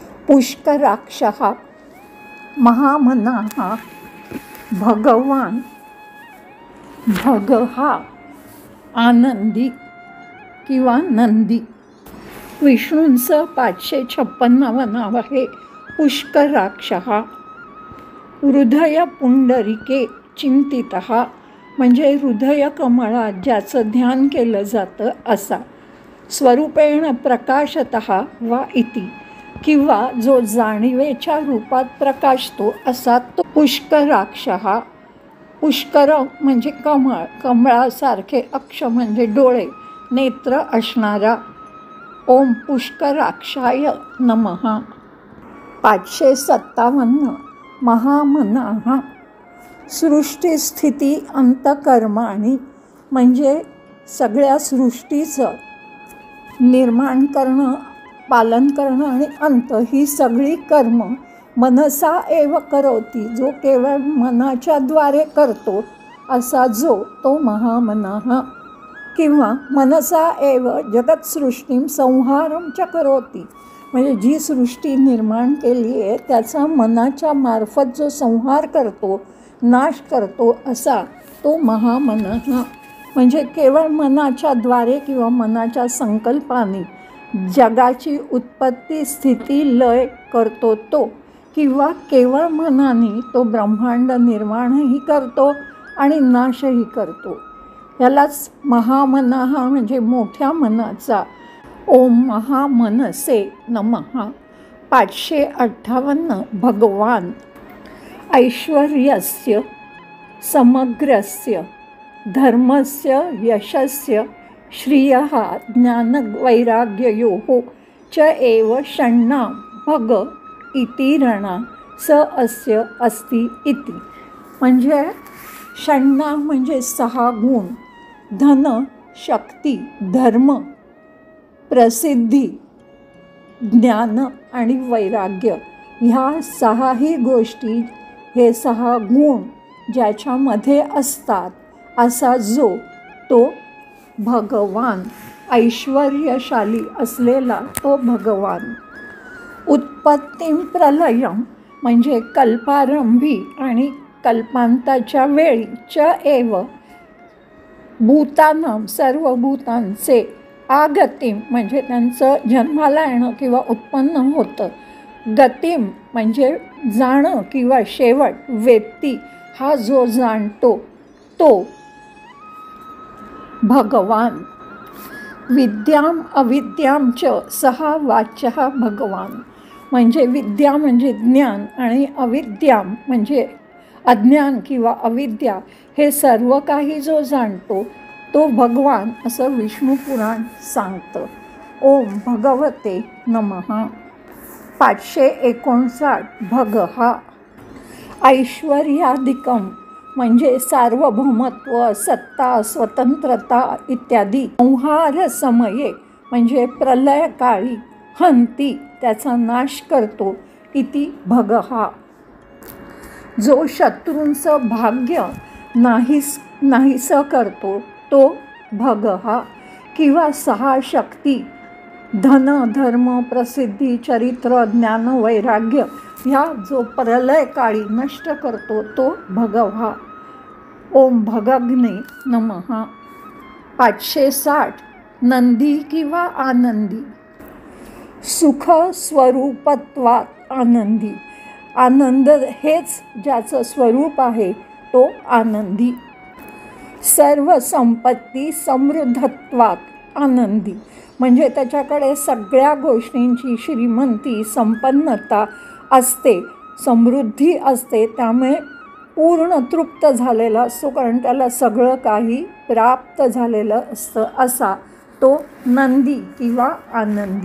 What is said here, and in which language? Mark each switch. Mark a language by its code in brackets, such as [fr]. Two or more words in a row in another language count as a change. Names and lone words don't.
[mr] पुष्कराक्षः महामनाः भगवान भगः आनंदी किंवा नंदी. विष्णूंचं 556 नाव आहे पुष्कराक्षः. [sa] हृदय पुंडरिके चिंतितः [mr] म्हणजे हृदय कमळात ज्याचं ध्यान केलं जातं असा. [sa] स्वरूपेण प्रकाशतः वा इति [mr] किंवा जो जाणीवेच्या रूपात प्रकाशतो असा तो पुष्कराक्षः. पुष्कर म्हणजे कमळ, कमळासारखे अक्ष म्हणजे डोळे, नेत्र असणारा. [sa] ओम पुष्कराक्षाय नमः. [mr] 557 [sa] महामनाः सृष्टीस्थिती अंतकर्माणि [mr] म्हणजे सगळ्या सृष्टीचं निर्माण करणं, पालन करणं आणि अंत ही सगळी कर्म [sa] मनसा एव करोती, [mr] जो केवळ मनाच्या द्वारे करतो असा जो तो महामनाः. किंवा [sa] मनसा एव जगत्सृष्टीं संहारं च करोती [mr] म्हणजे जी सृष्टी निर्माण केली आहे त्याचा मनाच्या मार्फत जो संहार करतो, नाश करतो असा तो महामनः. म्हणजे केवळ मनाच्या द्वारे किंवा मनाच्या संकल्पाने जगाची उत्पत्ती स्थिती लय करतो तो, किंवा केवळ मनाने तो ब्रह्मांड निर्माणही करतो आणि नाशही करतो. यालाच महामनाः म्हणजे मोठ्या मनाचा. [sa] ओम महामनसे नमः. 558 भगवान ऐश्वर्यस्य समग्रस्य धर्मस्य यशस्य श्रियः ज्ञानवैराग्ययोः च एव षण्णां भग इति रणा स अस्य अस्ति इति. [mr] म्हणजे षण्णा म्हणजे 6 गुण, धन, शक्ती, धर्म, प्रसिद्धी, ज्ञान आणि वैराग्य ह्या 6ही गोष्टी, हे 6 गुण ज्याच्यामध्ये असतात असा जो तो भगवान, ऐश्वर्यशाली असलेला तो भगवान. [sa] उत्पत्तीं प्रलयं [mr] म्हणजे कल्पारंभी आणि कल्पांताच्या वेळी [sa] च एव भूतानां [mr] सर्व भूतांचे आगतिम म्हणजे त्यांचं जन्माला येणं किंवा उत्पन्न होतं. गतिम म्हणजे जाणं किंवा शेवट. वेत्ती हा जो जाणतो तो भगवान. [sa] विद्याम अविद्याम च सहा वाच्यः भगवान [mr] म्हणजे विद्या म्हणजे ज्ञान आणि अविद्याम म्हणजे अज्ञान किंवा अविद्या हे सर्व काही जो जाणतो तो भगवान असं विष्णू पुराण सांगतं. [sa] ओम भगवते नमः. [mr] 559 [sa] भगः ऐश्वर्यादिकं [mr] म्हणजे सार्वभौमत्व, सत्ता, स्वतंत्रता इत्यादी. [sa] संहार समये [mr] म्हणजे प्रलयकाळी, हंती त्याचा नाश करतो [sa] इति भगः. [mr] जो शत्रूंचं भाग्य नाहीसं करतो तो भगः. किंवा 6 शक्ती धन, धर्म, प्रसिद्धी, चरित्र, ज्ञान, वैराग्य ह्या जो प्रलयकाळी नष्ट करतो तो भगवा. [sa] ओम भगग्ने नमः. [mr] 560 नंदी किंवा आनंदी. [sa] सुख स्वरूपत्वात आनंदी. [mr] आनंद हेच ज्याचं स्वरूप आहे तो आनंदी. [sa] सर्व संपत्ती समृद्धत्वात [mr] आनंदी म्हणजे त्याच्याकडे सगळ्या गोष्टींची श्रीमंती, संपन्नता असते, समृद्धी असते, त्यामुळे पूर्ण तृप्त झालेला असतो कारण त्याला सगळं काही प्राप्त झालेलं असतं असा तो नंदी किंवा आनंदी.